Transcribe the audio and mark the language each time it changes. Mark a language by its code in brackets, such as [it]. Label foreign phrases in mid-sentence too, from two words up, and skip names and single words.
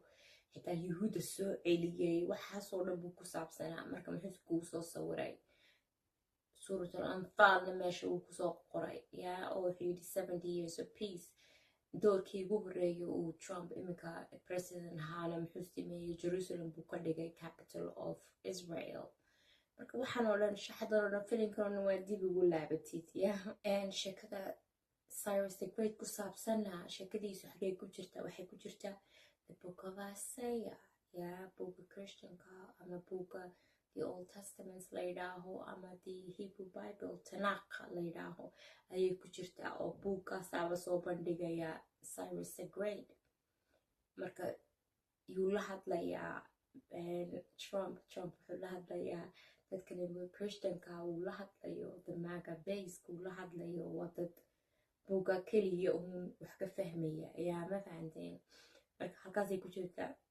[so] xitaa yuhuudda soo celiyay waxaasoo dhan buu ku saabsanaa marka muxuu kuu soo sawiray suuratul anfaalna meesha uu kusoo qoray yaa oo wuxuu yidhi [en] 70 years of peace [so] doorkii ugu horreeyay uu Trump iminka president ahaana muxuu sameeyey Jerusalem buu ka dhigay [en] capital of Israel [so] marka waxaan oo dhan shaxdan oo dhan filinkan waa dib ugu laabatid yaa sheekada Cyrus the Great ku saabsanaa sheekadiisu xagee ku jirta waxay ku jirtaa the book of Isaiah yaa buuga Christianka ama buuga the Old Testament la yidhaaho ama the Hebrew Bible Tanakh la yidhaaho ayay ku jirtaa oo buugkaasaaba soo bandhigaya Cyrus the Great marka yuu la hadlayaa Trump wuxuu la hadlayaa dadkan inuu Christianka uu la hadlayo [en] the maga base [so] uu la hadlayo waa dad buuga keliya uun wax ka fahmaya yaa ma fahanteen marka halkaasay ku jirtaa